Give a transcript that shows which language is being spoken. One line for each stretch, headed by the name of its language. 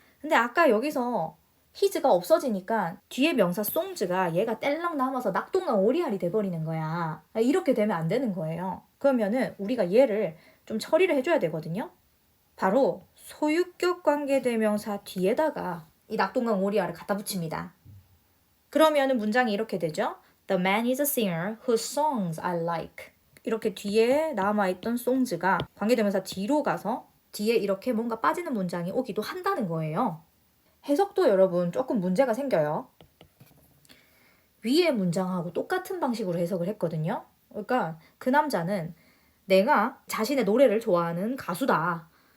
Korean: 근데 아까 여기서 his가 없어지니까 뒤에 명사 song가 얘가 뗄랑 남아서 낙동강 오리알이 돼버리는 거야. 이렇게 되면 안 되는 거예요. 그러면은 우리가 얘를 좀 처리를 해줘야 되거든요. 바로 소유격 관계대명사 뒤에다가 이 낙동강 오리알을 갖다 붙입니다. 그러면은 문장이 이렇게 되죠.
English: The man is a singer whose songs I like.
Korean: 이렇게 뒤에 남아있던 songs가 관계대명사 뒤로 가서 뒤에 이렇게 뭔가 빠지는 문장이 오기도 한다는 거예요. 해석도 여러분 조금 문제가 생겨요. 위의 문장하고 똑같은 방식으로 해석을 했거든요. 그러니까 그 남자는 내가 자신의 노래를 좋아하는 가수다.